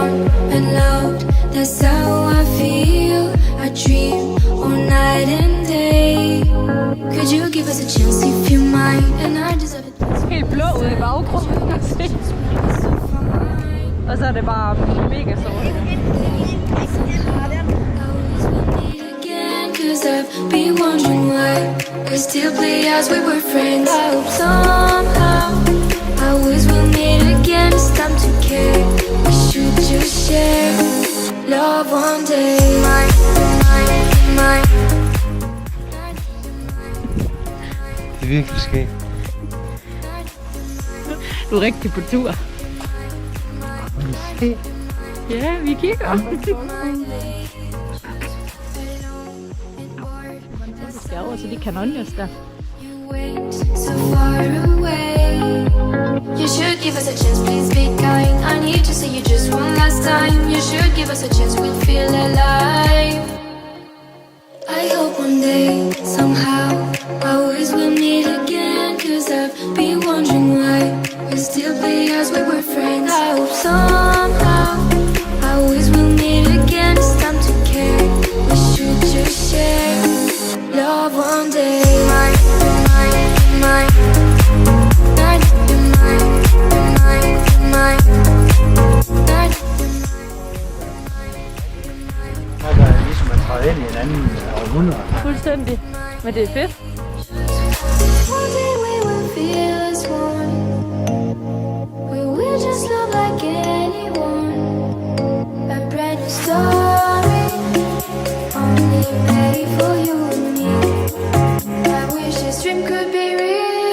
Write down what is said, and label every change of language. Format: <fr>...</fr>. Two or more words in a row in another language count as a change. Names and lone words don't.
<en>and loved, that's how I feel. I dream all night and day. Could you give us a chance if you mind? And I deserve it.</en> <da>Helt blå ude i baggrunden. Og så er det bare mega sort.</da> <en>Cause I've been wondering why we still play as we were friends. I hope somehow I always will meet again. It's time to care. We should just share love one day. Mine.</en> <da>Det er virkelig skægt. Du er rigtig på tur. Ja, vi kigger. Vi skal over til de kanonjes der.</da> <en>So far away. You should give us a chance, please be kind. I need to see you just one last time. You should give us a chance, we'll feel alive. I hope one day, somehow, I always will meet again. Cause I've been wondering why we still play as we were friends. I hope somehow I always will meet again. It's time to care. We should just share love one day. Mine.</en> <da>Og der er ligesom at træde ind i en anden århundrede. Fuldstændig. Men det er fedt.</da> <en>One day we will feel as one. We will just love like anyone. A brand new story, only made for you and me. I wish this dream could be real.</en>